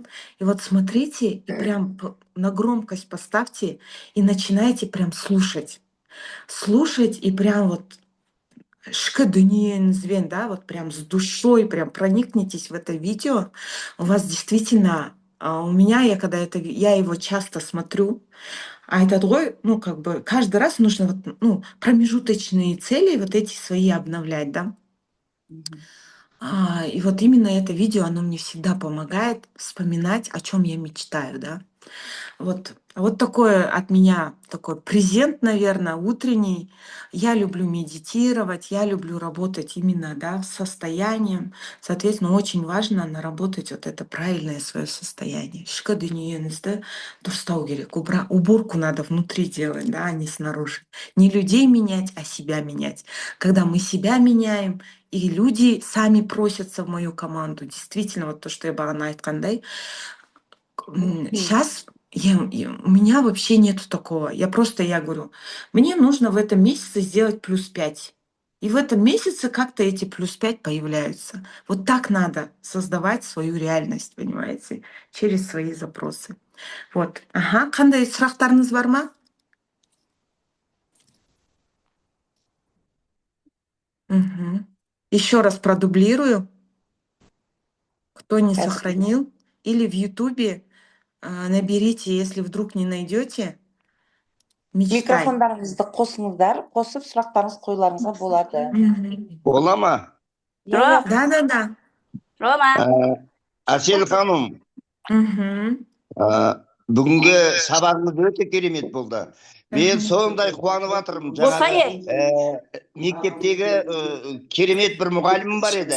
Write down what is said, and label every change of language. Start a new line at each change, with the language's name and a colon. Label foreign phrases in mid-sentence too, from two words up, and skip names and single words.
Russian: И вот смотрите, и прям на громкость поставьте и начинайте прям слушать. Слушать и прям вот
Kazakh: ішкі дүниеңізбен,
Russian: да, вот прям с душой прям проникнитесь в это видео. У вас действительно, у меня, я его часто смотрю,
Kazakh: айтады ғой,
Russian: ну, как бы каждый раз нужно вот, ну, промежуточные цели вот эти свои обновлять, да. И вот именно это видео, оно мне всегда помогает вспоминать, о чем я мечтаю, да. Вот такое от меня такой презент, наверное, утренний. Я люблю медитировать, я люблю работать именно, да, с состоянием. Соответственно, очень важно наработать вот это правильное свое состояние.
Kazakh: Ішкі дүниеңізді дұрыстау керек.
Russian: Уборку надо внутри делать, да, а не снаружи. Не людей менять, а себя менять. Когда мы себя меняем, и люди сами просятся в мою команду. Действительно, вот то, что я
Kazakh: бағана айтқандай,
Russian: сейчас у меня вообще нету такого. Я говорю, мне нужно в этом месяце сделать +5. И в этом месяце как-то эти +5 появляются. Вот так надо создавать свою реальность, понимаете, через свои запросы. Вот.
Kazakh: Қандай сұрақтарыңыз бар ма?
Russian: Еще раз продублирую. Кто не сохранил, или в Ютубе наберите, если вдруг не найдете, «Мечтай».
Kazakh: Микрофондарыңызды қосыңыздар, қосып сұрақтарыңыз қоюларыңызға болады. Бола ма?
Russian: Да. Рома.
Kazakh: Әсел ханым, бүгінгі сабағыңыз өте керемет болды. Мен сондай қуанып жатырмын. Мектептегі керемет бір мұғалімім бар еді.